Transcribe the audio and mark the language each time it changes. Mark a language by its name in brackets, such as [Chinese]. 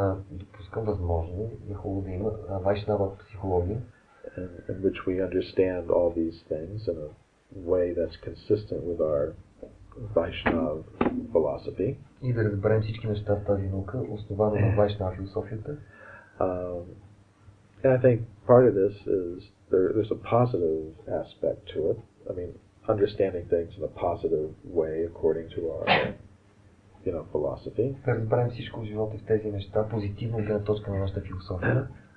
[Bulgarian] Допускам възможно, е хубаво да има Vaishnava психология. [English] In which we understand all these things in a way that's consistent with our Vaishnava philosophy. [Bulgarian] И да разберем всички неща в тази наука, основана на Vaishnava философията. [English] And I think part of this is there's a positive aspect to it. I mean, understanding things in a positive way according to our, philosophy. [Bulgarian] Да разберем всичко в живота в тези неща, позитивно от гледна точка на нашата философия.